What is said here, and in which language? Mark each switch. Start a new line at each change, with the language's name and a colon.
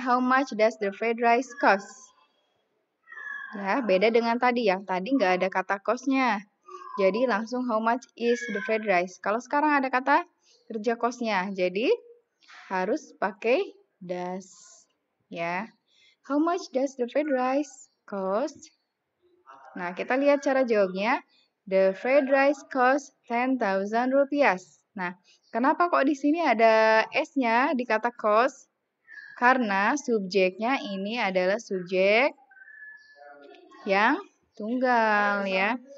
English: How much does the fried rice cost?
Indonesian: Ya, beda dengan tadi. Yang tadi nggak ada kata cost-nya. Jadi langsung
English: how much is the fried rice.
Indonesian: Kalau sekarang ada kata kerja cost-nya. Jadi harus pakai does. Ya.
English: How much does the fried rice cost?
Indonesian: Nah, kita lihat cara jawabnya.
English: The fried rice cost 10,000 rupiah.
Indonesian: Nah, kenapa kok di sini ada S-nya di kata cost? Karena subjeknya ini adalah subjek yang tunggal ya.